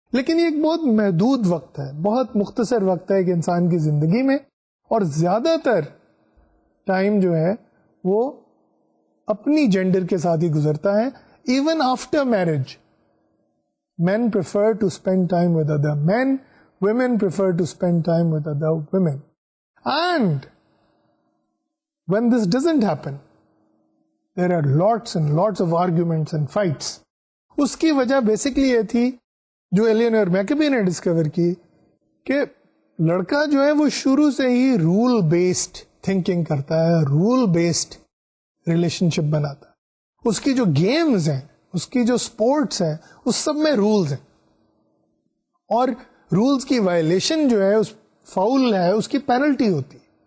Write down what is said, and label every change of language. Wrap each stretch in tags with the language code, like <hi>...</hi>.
<ur>لیکن یہ ایک بہت محدود وقت ہے, بہت مختصر وقت ہے ایک انسان کی زندگی میں, اور زیادہ تر ٹائم جو ہے وہ اپنی جینڈر کے ساتھ ہی گزرتا ہے.</ur> <en>Even after marriage men prefer to spend time with other men, women prefer to spend time with other women. And when this doesn't happen, there are lots and lots of arguments and fights.</en> <ur>اس کی وجہ basically یہ تھی جو Eleanor میکبی نے discover کی کہ لڑکا جو ہے وہ شروع سے ہی رول بیسڈ تھنکنگ کرتا ہے, رول بیسڈ ریلیشن شپ بناتا ہے. اس کی جو گیمز ہیں, اس کی جو اسپورٹس ہیں, اس سب میں رولز ہیں, اور رولز کی وائلیشن جو ہے اس فاؤل ہے اس کی پینلٹی ہوتی ہے.</ur>